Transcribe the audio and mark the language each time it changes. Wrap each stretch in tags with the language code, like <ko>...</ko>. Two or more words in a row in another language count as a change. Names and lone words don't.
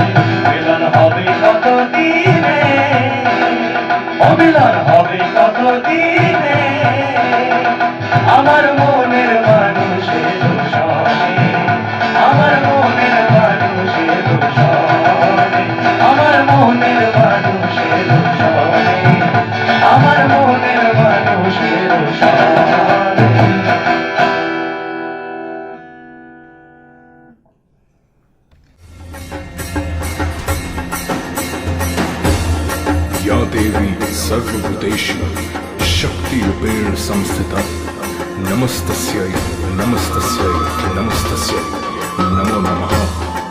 <bn>মিলন হবে কত দিনে, অমিলন হবে কত দিনে আমার মনের মানুষের সনে, আমার মনের মানুষের সনে, আমার মনের মানুষের সনে, আমার মনের মানুষের সনে।</bn> <sa>या देवी सर्वभूतेषु शक्तिरूपेण संस्थिता नमस्तस्यै नमस्तस्यै नमस्तस्यै नमो नमः।</sa>